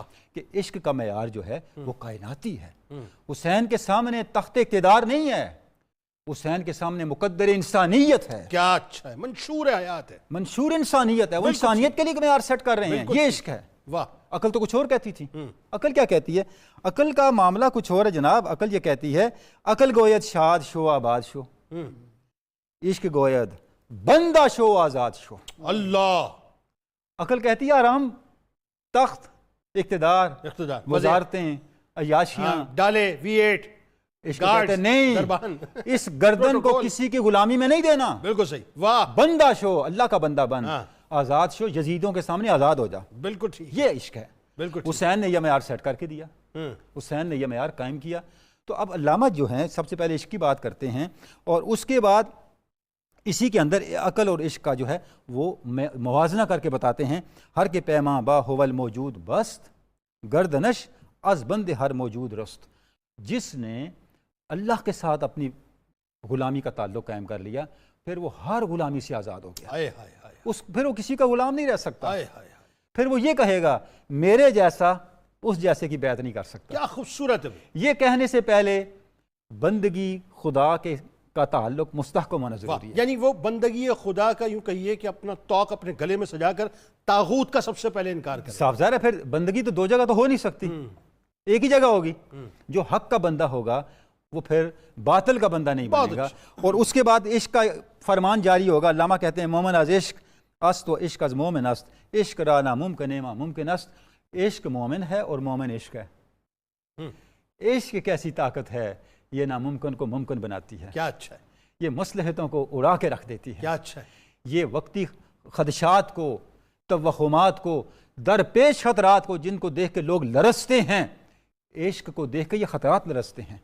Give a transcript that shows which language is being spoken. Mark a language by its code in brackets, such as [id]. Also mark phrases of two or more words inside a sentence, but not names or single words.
[ur] کہ عشق کا معیار جو ہے وہ کائناتی ہے. حسین کے سامنے تخت اقتدار نہیں ہے، حسین کے سامنے مقدر انسانیت ہے، کیا اچھا ہے، منشور حیات ہے. منشور انسانیت ہے. وہ انسانیت کے لیے ایک معیار سیٹ کر رہے ہیں. یہ عشق ہے. واہ. عقل تو کچھ اور کہتی تھی. عقل کیا کہتی ہے؟ عقل کا معاملہ کچھ اور ہے جناب. عقل یہ کہتی ہے [fa] عقل گوید شاد شو آباد شو، عشق گوید بندہ شو آزاد شو. [ur] اللہ. عقل کہتی ہے آرام، تخت، اقتدار، اقتدار، وزارتیں، عیاشیاں. ڈالے V8 عشق کہتے ہیں نہیں، دربان. اس گردن کو کسی کی غلامی میں نہیں دینا. بالکل صحیح. واہ. [fa] بندہ شو، [ur] اللہ کا بندہ بن، ہاں. [fa] آزاد شو، [ur] یزیدوں کے سامنے آزاد ہو جا. بالکل ٹھیک. یہ عشق ہے. بالکل ٹھیک. حسین نے یہ معیار سیٹ کر کے دیا، حسین نے یہ معیار قائم کیا. تو اب علامہ جو ہیں سب سے پہلے عشق کی بات کرتے ہیں، اور اس کے بعد اسی کے اندر عقل اور عشق کا جو ہے وہ موازنہ کر کے بتاتے ہیں. [fa] ہر کے پیماں با ہول موجود بست، گردنش از بند ہر موجود رست. [ur] جس نے اللہ کے ساتھ اپنی غلامی کا تعلق قائم کر لیا، پھر وہ ہر غلامی سے آزاد ہو گیا. ہائے ہائے ہائے پھر وہ کسی کا غلام نہیں رہ سکتا. ہائے ہائے. پھر وہ یہ کہے گا میرے جیسا اس جیسے کی بیعت نہیں کر سکتا. کیا خوبصورت ہے. یہ کہنے سے پہلے بندگی خدا کے کا تعلق مستحکم ہونا ضروری ہے. یعنی وہ بندگی خدا کا یوں کہیے کہ اپنا توق اپنے گلے میں سجا کر طاغوت کا سب سے پہلے انکار کرے. صاف ظاہر ہے پھر بندگی تو دو جگہ تو ہو نہیں سکتی، ایک ہی جگہ ہوگی. جو حق کا بندہ ہوگا وہ پھر باطل کا بندہ نہیں بنے گا. اور اس کے بعد عشق کا فرمان جاری ہوگا. علامہ کہتے ہیں [fa] مومن از عشق است و عشق از مومن است، عشق را ناممکن ما ممکن است. [ur] عشق مومن ہے اور مومن عشق ہے. عشق کیسی طاقت ہے، یہ ناممکن کو ممکن بناتی ہے. کیا اچھا ہے. یہ مصلحتوں کو اڑا کے رکھ دیتی ہے. کیا اچھا ہے. یہ وقتی خدشات کو، توہمات کو، درپیش خطرات کو جن کو دیکھ کے لوگ لرزتے ہیں، عشق کو دیکھ کے یہ خطرات لرزتے ہیں.